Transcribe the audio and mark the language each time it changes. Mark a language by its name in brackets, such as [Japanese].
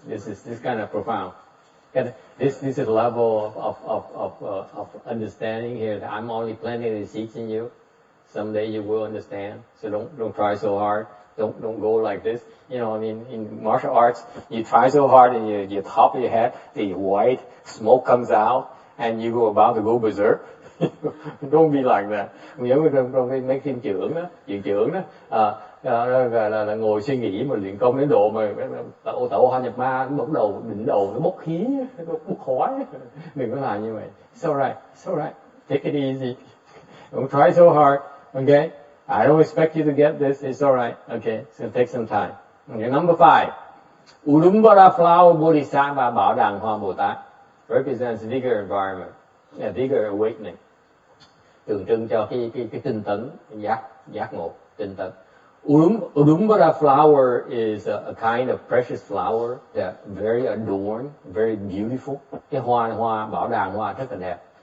[English] This is kind of profound. This is a level of understanding here that I'm only planting the seeds in you. Someday you will understand. So don't try so hard. Don't go like this. You know, I mean, in martial arts, you try so hard and you top of your head, the white smoke comes out, and you go about to go berserk. Don't be like that. [Vietnamese] Nhớ trong mấy phim chưởng đó, viện chưởng đó, là ngồi suy nghĩ mà luyện công đến độ mà tạo hoa nhập ma, bốc đầu đỉnh đầu nó bốc khí, nó bốc khói. Đừng có làm như vậy. [English] It's alright. Take it easy. Don't try so hard. Okay? I don't expect you to get this. It's alright. Okay? It's going to take some time. Okay, number 5. Udumbara flower bodhisattva bảo đàng hoa Bồ Tát represents bigger environment, a bigger awakening. [Vietnamese] Tượng trưng cho cái tinh tấn, giác ngộ, tinh tấn. [English] Udumbara flower is a kind of precious flower that very adorned, very beautiful. [Vietnamese] Cái hoa bảo đàng hoa rất là đẹp.